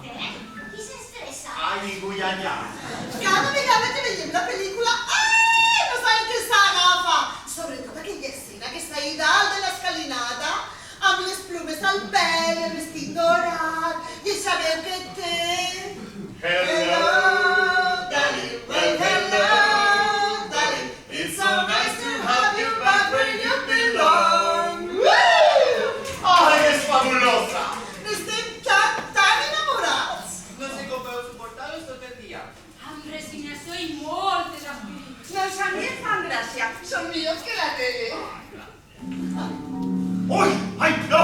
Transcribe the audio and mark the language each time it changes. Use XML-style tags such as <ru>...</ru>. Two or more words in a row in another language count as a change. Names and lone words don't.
<ca>Què? Qui s'estressa? Ai, ningú ja ja. Cada vegada que veiem la pel·lícula, ai, no sabem què s'agafa. Sobretot aquella escena que està ahí dalt de l'escalinata, amb les plumes al pèl, el vestit dorat, i sabeu què té?</ca> <en>Hello, Dolly. Well, hello, Dolly. It's so nice to have you back where you belong.</en> <ca>Ai, és fabulosa. Estem tan enamorats. No sé com podeu suportar-los tot el dia. Amb resignació i moltes aspirites. Doncs a mi em fan gràcia, són millors que la tele. Ui, ai, no!</ca>